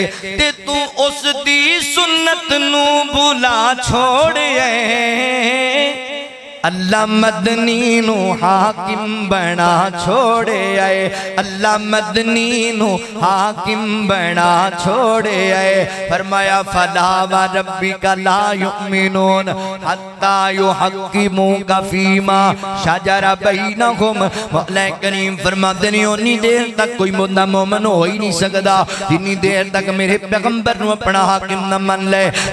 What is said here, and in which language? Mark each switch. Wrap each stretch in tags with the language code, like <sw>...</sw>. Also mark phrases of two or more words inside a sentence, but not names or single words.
<pa>تے توں اس دی سنت نوں بھلا چھوڑے، اللہ مدنی نوں حاکم بنا چھوڑے، اللہ مدنی نوں حاکم بنا چھوڑے.</pa> <ar>فرمایا فلا وربك لا يؤمنون حتى يحكموك فيما شجر بينهم.</ar> <pa>مولا کریم فرماتے نے اونی دیر تک کوئی بندہ مومن ہو ہی نہیں سکدا جنی دیر تک میرے پیغمبر نوں اپنا حاکم نہ من لے.</pa>